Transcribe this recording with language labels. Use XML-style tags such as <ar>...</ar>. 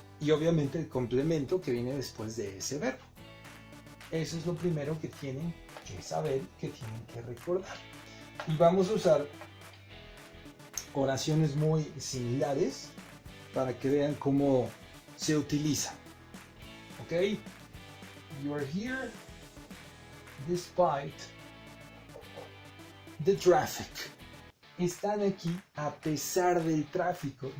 <es>Y obviamente el complemento que viene después de ese verbo. Eso es lo primero que tienen que saber, que tienen que recordar. Y vamos a usar oraciones muy similares para que vean cómo se utiliza. ¿Ok?</es> <en>You are here despite the traffic.</en> <es>Están aquí a pesar del tráfico.</es>